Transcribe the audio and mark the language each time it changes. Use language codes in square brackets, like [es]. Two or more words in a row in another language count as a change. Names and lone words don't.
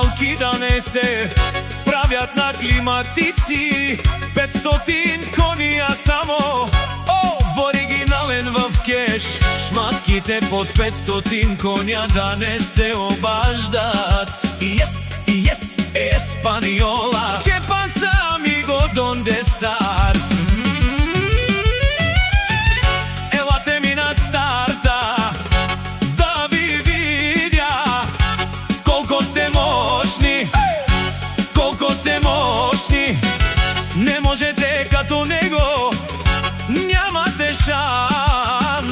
[bg] и да не се правят на климатици. [mk] 500 конија само, во оригинален в кеш. Шматките под 500 конја да не се обаждат. [es] Yes, Española, ¿qué pasa, amigo? ¿Dónde estás? [bg] Елате ми на старта, да ви видя колко сте мощни, колко сте мощни. Не можете като него, нямате шанс.